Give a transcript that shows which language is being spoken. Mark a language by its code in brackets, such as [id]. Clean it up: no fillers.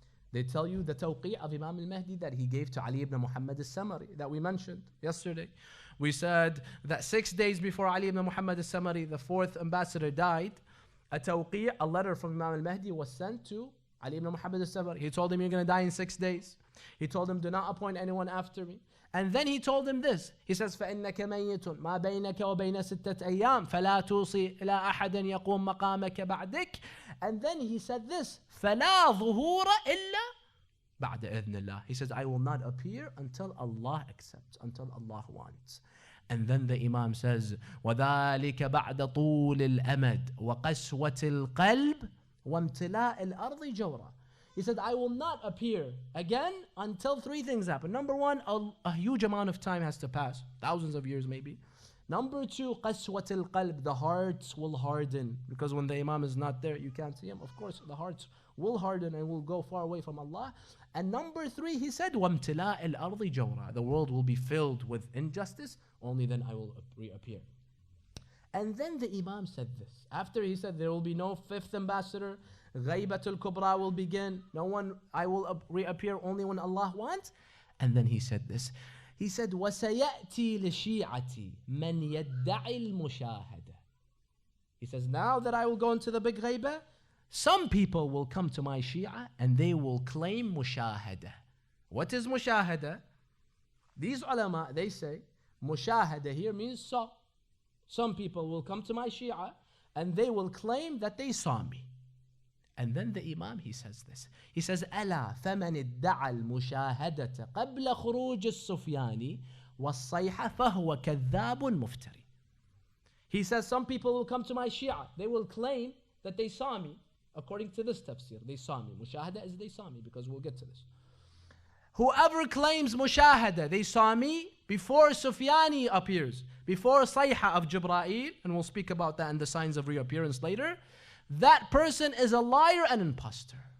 [en] They tell you the tawqi' of Imam al-Mahdi that he gave to Ali ibn Muhammad al-Samari that we mentioned yesterday. We said that 6 days before Ali ibn Muhammad al-Samari, the fourth ambassador, died, a tawqi', a letter from Imam al-Mahdi was sent to Ali ibn Muhammad al-Samari. He told him, you're going to die in 6 days. He told him, do not appoint anyone after me. And then he told him this. He says, [ar] فَإِنَّكَ مَيِّتٌ مَا بَيْنَكَ وَبَيْنَ سِتَّةِ أَيَّامٍ فَلَا تُوصِي إِلَىٰ أَحَدٍ يَقُومْ مَقَامَكَ بَعْدِكَ. [en] And then he said this, [ar] فَلَا ظُهُورَ إِلَّا بَعْدَ إِذْنِ اللَّهِ. [en] He says, I will not appear until Allah accepts, until Allah wants. And then the Imam says, [ar] وَذَلِكَ بَعْدَ طُولِ الْأَمَدِ وَقَسْوَةِ الْقَلْبِ وَامْتِلَاءِ الْأَرْضِ جَوْرًا. [en] He said, I will not appear again until three things happen. Number one, a huge amount of time has to pass, thousands of years maybe. Number two, [ar] قسوة القلب, [en] the hearts will harden. Because when the Imam is not there, you can't see him. Of course, the hearts will harden and will go far away from Allah. And number three, he said, [ar] وَامْتِلَاءِ الْأَرْضِ جَوْرًا. [en] The world will be filled with injustice, only then I will reappear. And then the Imam said this. After he said there will be no fifth ambassador, Ghaybatul Kubra will begin, no one, I will reappear only when Allah wants. And then he said this. He said, [ar] وَسَيَأْتِي لِشِيعَتِي مَنْ يَدَّعِ الْمُشَاهَدَةِ. [en] He says, now that I will go into the big ghayba, some people will come to my Shia and they will claim mushahada. What is mushahada? These ulama, they say, mushahada here means saw. Some people will come to my Shia and they will claim that they saw me. And then the Imam, he says this. He says, [ar] أَلَا فَمَنِ ادَّعَى الْمُشَاهَدَةَ قَبْلَ خُرُوجِ السُّفْيَانِ وَالصَّيْحَ فَهُوَ كَذَّابٌ مُفْتَرٍ. [en] He says, some people will come to my Shia. They will claim that they saw me. According to this tafsir, they saw me. Mushahada is they saw me, because we'll get to this. Whoever claims mushahada, they saw me, before Sufyani appears, before Sayha of Jibra'il, and we'll speak about that and the signs of reappearance later, that person is a liar and imposter.